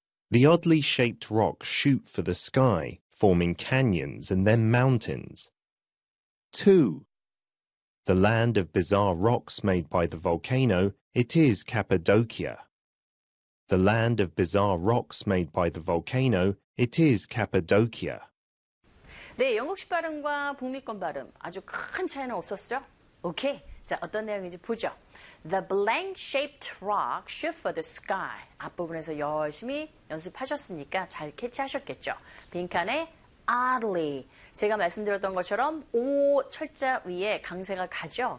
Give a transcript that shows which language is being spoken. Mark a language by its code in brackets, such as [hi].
[en] The oddly shaped rocks shoot for the sky, forming canyons and then mountains. 2. The land of bizarre rocks made by the volcano, it is Cappadocia. The land of bizarre rocks made by the volcano, it is Cappadocia. [ko] 네, 영국식 발음과 북미권 발음 아주 큰 차이는 없었죠? 오케이, 자 어떤 내용인지 보죠. [en] The blank shaped rock shoot for the sky. [ko] 앞부분에서 열심히 연습하셨으니까 잘 캐치하셨겠죠? 빈칸에 oddly. 제가 말씀드렸던 것처럼 O 철자 위에 강세가 가죠?